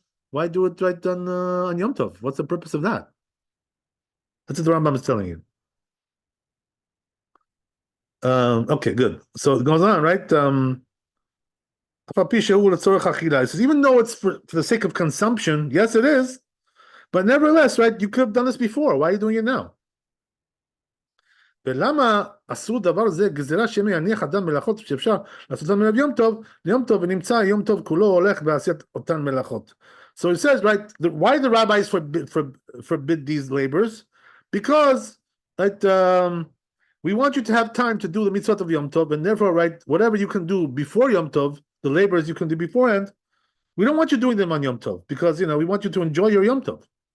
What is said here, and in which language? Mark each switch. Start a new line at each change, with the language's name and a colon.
English: Why do it right on Yom Tov? What's the purpose of that? That's what the Rambam is telling you. Okay, good. So it goes on, right? It says, even though it's for the sake of consumption, yes, it is. But nevertheless, right, you could have done this before. Why are you doing it now?
Hebrew: ולמה עשו דבר זה גזירה שמי יניח אדם מלאכות שאפשר לעשותן מלב יום טוב ונמצא יום טוב כולו הולך בעשיית אותן מלאכות.
English: So it says, right, why the rabbis forbid these labors? Because, right, we want you to have time to do the mitzvot of Yom Tov, and therefore, right, whatever you can do before Yom Tov, the labors you can do beforehand, we don't want you doing them on Yom Tov, because, we want you to enjoy your Yom Tov.